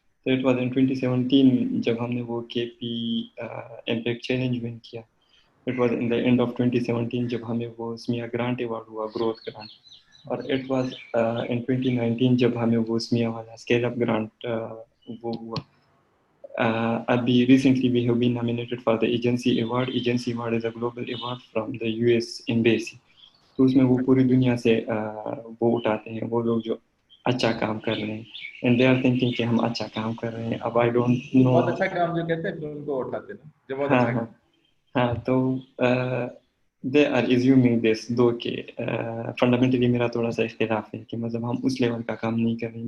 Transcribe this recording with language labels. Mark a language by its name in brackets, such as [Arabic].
[English] تو it was in 2017 [Urdu] جب ہم نے وہ [English] K P impact challenge win کیا. It was in the end of 2017 [Urdu] جب ہمیں وہ [English] اسمیا grant award ہوا، growth grant. [Urdu] اور [English] it was in [Urdu] 2019 جب ہمیں وہ اسمیا والا [English] scale up grant [Urdu] وہ ہوا. [English] ابھی recently we have been nominated for the agency award. Agency award is a global award from the U S embassy. [Urdu] تو اس میں وہ پوری دنیا سے وہ اٹھاتے ہیں وہ لوگ جو اچھا کام کر رہے ہیں. [English] and they are thinking [Urdu] کہ ہم اچھا کام کر رہے ہیں. [English] اب I don't know. [Urdu] بہت اچھا کام جو کہتے ہیں پھر ان کو اٹھاتے ہیں جو بہت ہاں اچھا ہاں کام. ہاں. تو [English] they are assuming this دو [Urdu] کہ فنڈامنٹلی میرا تھوڑا سا اختلاف ہے کہ مطلب ہم اس لیول کا کام نہیں کر رہے ہیں.